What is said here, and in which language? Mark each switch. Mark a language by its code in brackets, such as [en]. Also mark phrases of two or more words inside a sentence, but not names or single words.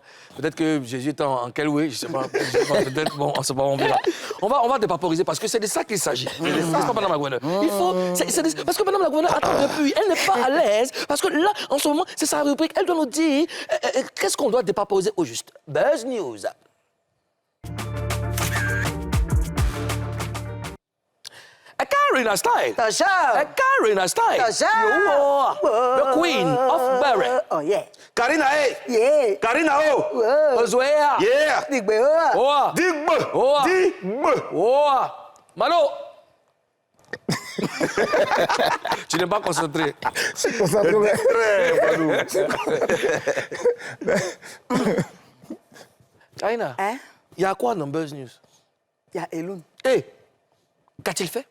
[fr] Peut-être que Jésus est en quel way, je sais pas. Peut-être, bon, on sait pas, on verra. On va dépaporiser parce que c'est de ça qu'il s'agit. N'est-ce pas, Madame la gouverneure? Il faut. Parce que Madame la gouverneure attend depuis. Elle n'est pas à l'aise. Parce que là, en ce moment, c'est sa rubrique. Elle doit nous dire qu'est-ce qu'on doit dépaporiser au juste. Buzz News. Karina Style. Tasha. Karina Style. Tasha. [en] You are the queen of Barry. Oh, yeah. Karina, hey! Yeah. Karina, oh! Ozoea. Yeah! Digbe, oh. Oa. Digbe! Oh. Digbe! Oa. [fr] Mano. Tu n'es pas concentré. Très, Manu. Karina, Hein? il y a quoi dans Buzz News? Il y a Eloun. Hé, qu'a-t-il fait?